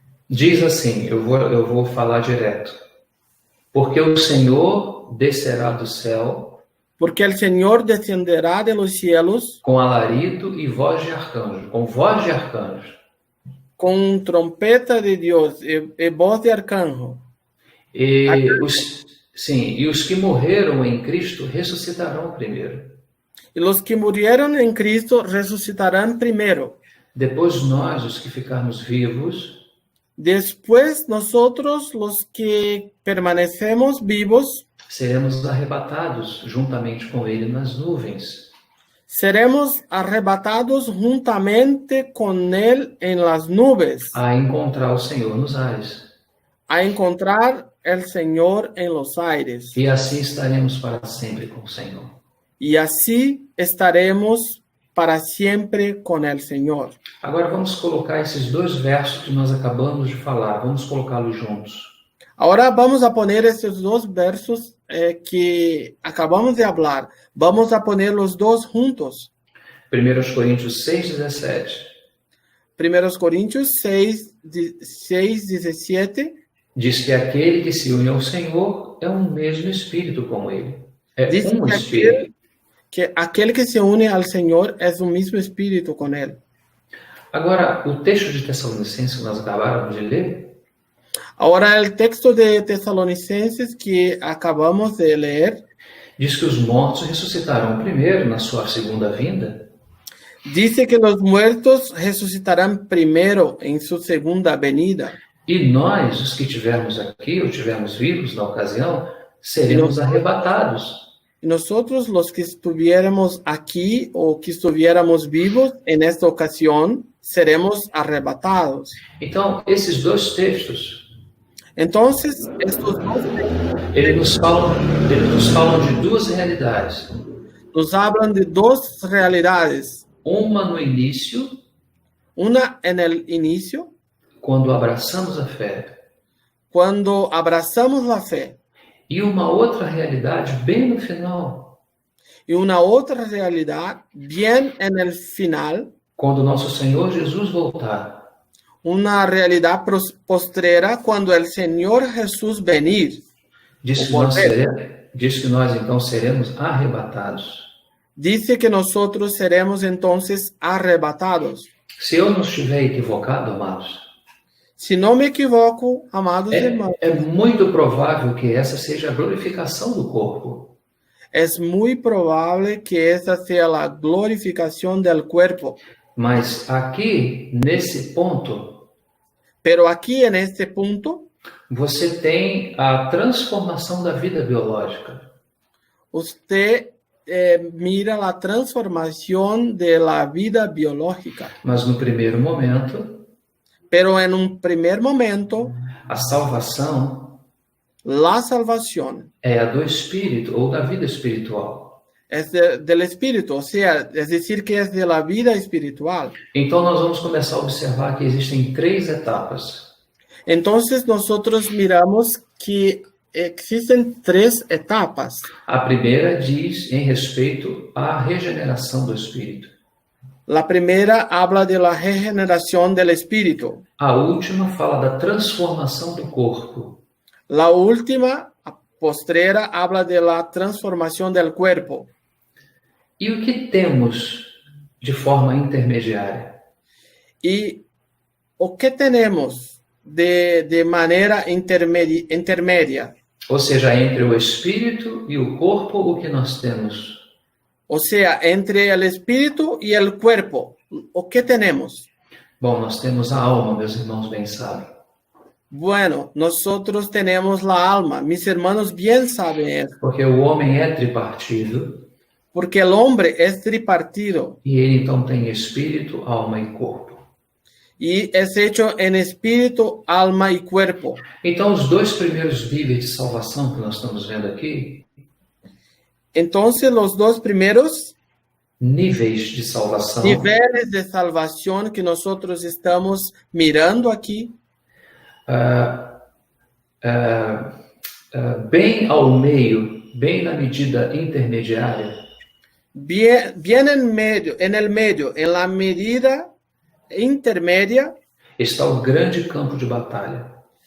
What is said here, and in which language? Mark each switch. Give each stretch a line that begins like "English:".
Portuguese: Diz assim, eu vou falar direto. Porque o Senhor descerá do céu.
Spanish: Porque el Señor descenderá de los cielos
Portuguese: com alarido e voz de arcanjo, com voz de arcanjo.
Spanish: con trompeta de Dios y voz de arcángel.
Portuguese: E os que morreram em Cristo ressuscitarão primeiro.
Spanish: Y los que murieron en Cristo resucitarán primero.
Portuguese: Depois nós, os que ficarmos vivos,
Spanish: Después nosotros, los que permanecemos vivos,
Portuguese: seremos arrebatados juntamente com ele nas nuvens.
Spanish: seremos arrebatados juntamente con Él en las nubes,
Portuguese: A encontrar o Senhor nos ares.
Spanish: a encontrar el Señor en los aires.
Portuguese: E assim estaremos para sempre com o Senhor.
Spanish: Y así estaremos para siempre con el Señor.
Portuguese: Agora vamos colocar esses 2 versos que nós acabamos de falar, vamos colocá-los juntos.
Spanish: Ahora vamos a poner estos 2 versos que acabamos de hablar. Vamos a poner los 2 juntos.
Portuguese: 1 Coríntios 6:17. 1 Coríntios 6:17. Diz que aquele que se une ao Senhor é um mesmo espírito com ele. É Diz um espírito.
Spanish: que aquel que se une al Señor es un mismo espíritu con Él.
Portuguese: Agora, o texto de Tessalonicenses que nós acabamos de ler,
Spanish: Ahora el texto de Tesalonicenses que acabamos de leer
Portuguese: diz que os mortos ressuscitarão primeiro na sua segunda vinda.
Spanish: dice que los muertos resucitarán primero en su segunda venida.
Portuguese: E nós, os que estivermos aqui ou estivermos vivos na ocasião, seremos arrebatados.
Spanish: Y nosotros, los que estuviéramos aquí o que estuviéramos vivos en esta ocasión, seremos arrebatados.
Portuguese: Então, esses 2 textos,
Spanish: Entonces, estos 2
Portuguese: eles nos falam de 2 realidades.
Spanish: nos hablan de 2 realidades.
Portuguese: Uma no início,
Spanish: Una en el inicio,
Portuguese: quando abraçamos a fé,
Spanish: cuando abrazamos la fe,
Portuguese: e uma outra realidade bem no final,
Spanish: y una otra realidad bien en el final,
Portuguese: quando nosso Senhor Jesus voltar.
Spanish: una realidad postrera cuando el Señor Jesús venir.
Portuguese: Diz que nós então seremos arrebatados.
Spanish: Dice que nosotros seremos entonces arrebatados.
Portuguese: Se eu não estiver equivocado, amados,
Spanish: Si no me equivoco, amados hermanos,
Portuguese: é muito provável que essa seja a glorificação do corpo.
Spanish: es muy probable que esa sea la glorificación del cuerpo.
Portuguese: Mas aqui, nesse ponto,
Spanish: Pero aquí en este punto,
Portuguese: você tem a transformação da vida biológica.
Spanish: usted mira la transformación de la vida biológica.
Portuguese: Mas no primeiro momento,
Spanish: Pero en un primer momento,
Portuguese: a salvação
Spanish: la salvación
Portuguese: é a do espírito ou da vida espiritual.
Spanish: es del espíritu, o sea, es decir, que es de la vida espiritual.
Portuguese: Então nós vamos começar a observar que existem 3 etapas.
Spanish: Entonces nosotros miramos que existen 3 etapas.
Portuguese: A primeira diz em respeito à regeneração do espírito.
Spanish: La primera habla de la regeneración del espíritu.
Portuguese: A última fala da transformação do corpo.
Spanish: La última, postrera, habla de la transformación del cuerpo.
Portuguese: E o que temos de forma intermediária?
Spanish: ¿Y o qué tenemos de manera intermedia?
Portuguese: Ou seja, entre o espírito e o corpo, o que nós temos?
Spanish: O sea, entre el espíritu y el cuerpo, ¿o qué tenemos?
Portuguese: Bom, nós temos a alma, meus irmãos bem sabem.
Spanish: Bueno, nosotros tenemos la alma. Mis hermanos bien saben eso.
Portuguese: Porque o homem é tripartido
Spanish: Porque el hombre es tripartido
Portuguese: e ele então tem espírito, alma e corpo.
Spanish: y es hecho en espíritu, alma y cuerpo.
Portuguese: Então, os 2 primeiros níveis de salvação que nós estamos vendo aqui,
Spanish: Entonces, los 2 primeros
Portuguese: níveis de salvação,
Spanish: niveles de salvación que nosotros estamos mirando aquí,
Portuguese: bem ao meio, bem na medida intermediária,
Spanish: bien en el medio, en la medida intermedia,
Portuguese: está o grande campo de batalha.